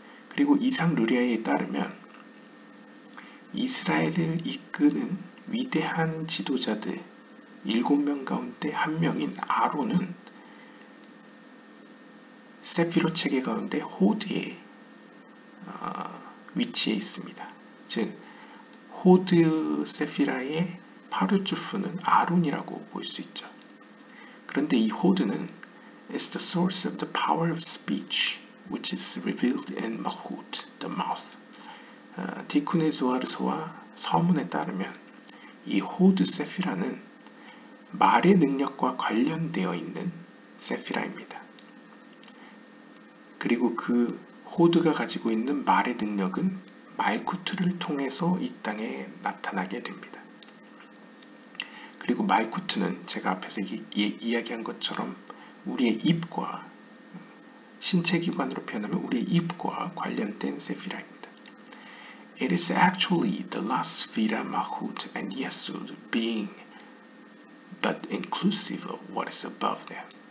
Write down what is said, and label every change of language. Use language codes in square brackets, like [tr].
[ko] 그리고 이상 루리아에 따르면 이스라엘을 이끄는 위대한 지도자들 7명 가운데 한 명인 아론은 세피롯 체계 가운데 호드에 위치해 있습니다. 즉 호드 세피라의 파르주프는 아론이라고 볼 수 있죠. 그런데 이 호드는 [en] is the source of the power of speech which is revealed in Malchut, the mouth. [ko] 디쿠네 조아르서와 서문에 따르면 이 호드 세피라는 말의 능력과 관련되어 있는 세피라입니다. 그리고 그 호드가 가지고 있는 말의 능력은 말쿠트를 통해서 이 땅에 나타나게 됩니다. 그리고 말쿠트는 제가 앞에서 이야기한 것처럼 우리의 입과 신체 기관으로 표현하면 우리의 입과 관련된 세피라입니다. [en] It is actually the last Sefira Malchut and Yesod being but inclusive of what is above them.